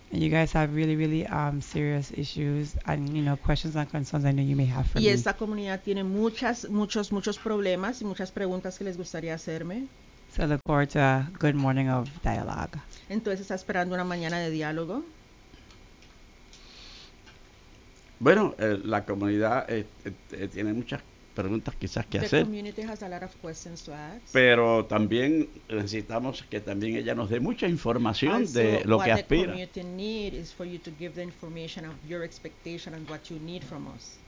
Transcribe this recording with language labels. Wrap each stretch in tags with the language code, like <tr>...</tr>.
<en>And you guys have really, really serious issues and, you know, questions and concerns I know you may have for</en> <es>me. Y esta comunidad tiene muchos problemas y muchas preguntas que les gustaría hacerme.</es> <en>So look forward to a good morning of dialogue.</en> <es>Entonces está esperando una mañana de diálogo. Bueno, la comunidad tiene muchas preguntas quizás que hacer.</es> <en>The community has a lot of questions to ask.</en> <es>Pero también necesitamos que también ella nos dé mucha información de lo que aspira.</es> <en>What the community need is for you to give the information of your expectation and what you need from us.</en>